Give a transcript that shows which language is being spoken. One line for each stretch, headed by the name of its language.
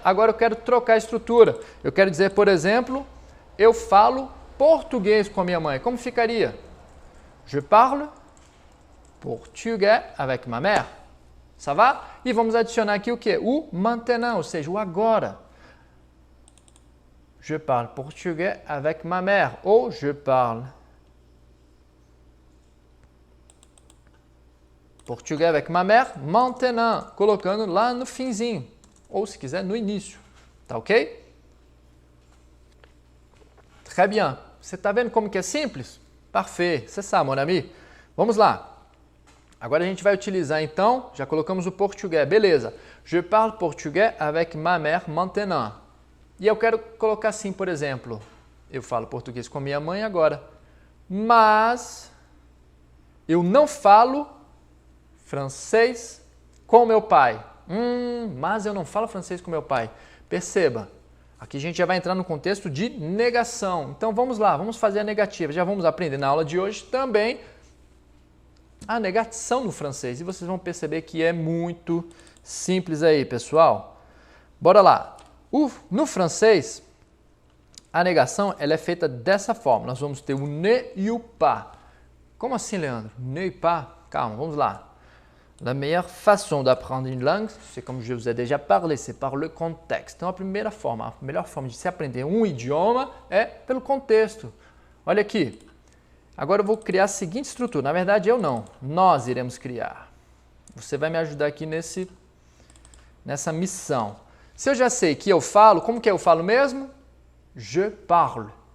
Portuguese: Agora eu quero trocar a estrutura. Eu quero dizer, por exemplo, eu falo português com a minha mãe. Como ficaria?
French: Je parle portugais avec ma mère. Ça va?
Portuguese: E vamos adicionar aqui o quê? O maintenant, ou seja, o agora.
French: Je parle portugais avec ma mère. Ou je parle Portugais avec ma mère, maintenant,
Portuguese: colocando lá no finzinho, ou se quiser no início, tá ok?
French: Très bien.
Portuguese: Você tá vendo como que é simples?
French: Parfait, c'est ça, mon ami.
Portuguese: Vamos lá. Agora a gente vai utilizar então, já colocamos o português, beleza.
French: Je parle portugais avec ma mère maintenant.
Portuguese: E eu quero colocar assim, por exemplo, eu falo português com minha mãe agora, mas eu não falo francês com meu pai. Mas eu não falo francês com meu pai. Perceba, aqui a gente já vai entrar no contexto de negação. Então vamos lá, vamos fazer a negativa. Já vamos aprender na aula de hoje também a negação no francês. E vocês vão perceber que é muito simples aí, pessoal. Bora lá. No francês, a negação ela é feita dessa forma. Nós vamos ter o ne e o pas. Como assim, Leandro? Ne e pas? Calma, vamos lá.
French: La meilleure façon d'apprendre une langue, c'est comme je vous ai déjà parlé, c'est par le contexte.
Portuguese: Então, a melhor forma de se aprender um idioma é pelo contexto. Olha aqui. Agora eu vou criar a seguinte estrutura. Na verdade, eu não. Nós iremos criar. Você vai me ajudar aqui nessa missão. Se eu já sei que eu falo, como que eu falo mesmo?
French: Je parle.